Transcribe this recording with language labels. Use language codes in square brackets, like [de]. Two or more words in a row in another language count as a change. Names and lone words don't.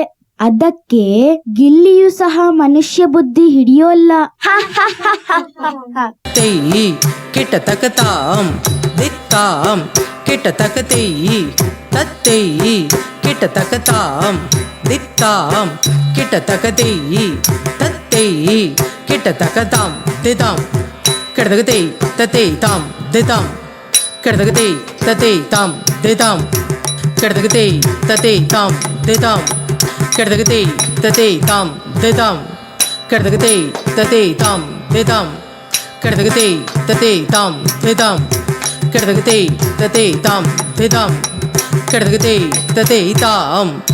[kn] ಅದಕ್ಕೆ ಗಿಲ್ಲಿಯೂ ಸಹ ಮನುಷ್ಯ ಬುದ್ಧಿ ಹಿಡಿಯೋಲ್ಲ. ತೇಯಿ ಕಿಟ ತಕ ತಾಂ ಧಿತ್ ತಾಂ ಕಿಟ ತಕ ತೇಯಿ ತತ್ ತೇಯಿ ಕಿಟ ತಕ ತಾಂ ಧಿತ್ ತಾಂ ಕಿಟ ತಕ ತೇಯಿ ತತ್ ತೇಯಿ ಕಿಟ ತಕ ತಾಂ ದಿತಾಂ ಕಿಟತಕ ತೇಯಿ ತತೇ ತಾಂ ದಿತಾಂ ಕಿಟತಕ ತೇಯಿ ತತೇ ತಾಂ ದಿತಾಂ ಕಿಟತಕ ತೇಯಿ ತತೇ ತಾಂ ದಿತಾಂ ಕಿಟತಕ ತೇಯಿ ತತೇ ತಾಂ ದಿತಾಂ ಕಿಟತಕ ತೇಯಿ ತತೇ ತಾಂ ದಿತಾಂ ಕಿಟತಕ ತೇಯಿ ತತೇ ತಾಂ ದಿತಾಂ ಕಿಟತಕ ತೇಯಿ ತತೇ ತಾಂ ದಿತಾಂ ಕಿಟತಕ ತೇಯಿ ತತೇ ತಾಂ